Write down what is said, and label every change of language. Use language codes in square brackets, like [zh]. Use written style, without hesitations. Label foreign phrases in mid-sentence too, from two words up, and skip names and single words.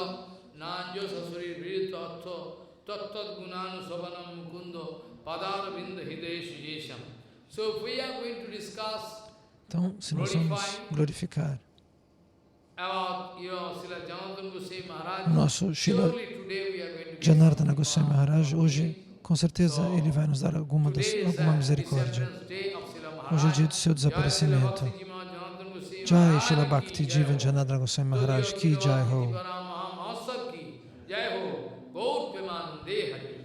[pt] Então, se nós vamos glorificar o nosso Srila Janardana Goswami Maharaj, hoje, com certeza, ele vai nos dar alguma misericórdia. Hoje é o dia do seu desaparecimento. [hi] Jai Srila Bhakti Jivan Janardana Goswami Maharaj Ki Jai Ho.